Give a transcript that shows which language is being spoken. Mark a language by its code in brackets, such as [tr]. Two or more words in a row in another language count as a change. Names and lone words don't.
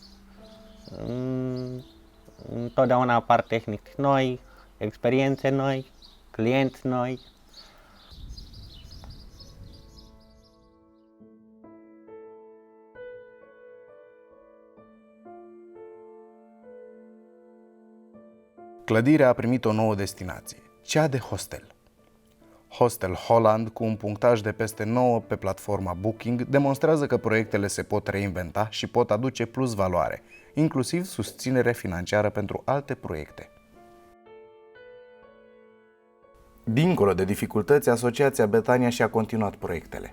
[ro] Întotdeauna apar tehnici noi, experiențe noi, clienți noi. Clădirea a primit o nouă destinație, cea de hostel. Hostel Holland, cu un punctaj de peste 9 pe platforma Booking, demonstrează că proiectele se pot reinventa și pot aduce plus valoare, inclusiv susținere financiară pentru alte proiecte. Dincolo de dificultăți, Asociația Betania și-a continuat proiectele.